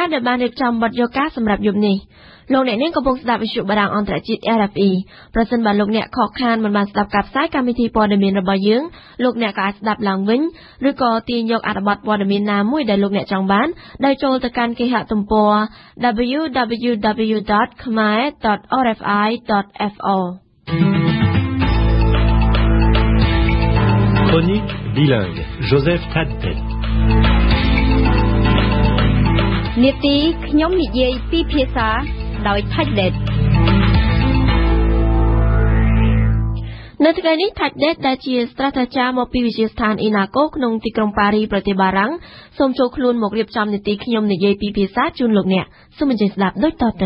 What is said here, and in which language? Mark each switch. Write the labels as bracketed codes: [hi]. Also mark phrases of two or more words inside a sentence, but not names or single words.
[km] ដែលបានរៀបចំបទយកការសម្រាប់យប់នេះលោកអ្នកនាងកំពុងស្ដាប់វិទ្យុបារាំងអន្តរជាតិ RFE ប្រសិនបើលោកអ្នកខកខានមិនបានស្ដាប់ការផ្សាយកម្មវិធីព័ត៌មានរបស់យើងលោកអ្នកក៏អាចស្ដាប់ឡើងវិញឬក៏ទាញយកអត្ថបទព័ត៌មានណាមួយដែលលោកអ្នកចង់បានដោយចូលទៅកាន់គេហទំព័រ www.khmer.rfi.fr [fr] Chronique bilingue Joseph Taddet [km] នាទីខ្ញុំនិយាយពីភាសាដោយ Taddet នៅថ្ងៃនេះ Taddet ដែលជាស្រាស្ត្រអាចារ្យមកពីវិទ្យាស្ថាន INACO ក្នុងទីក្រុងប៉ារីប្រទេសបារាំងសូមចូលខ្លួនមករៀបចំនាទីខ្ញុំនិយាយពីភាសាជូនលោកអ្នកសូមអញ្ជើញស្ដាប់ដូចតទៅ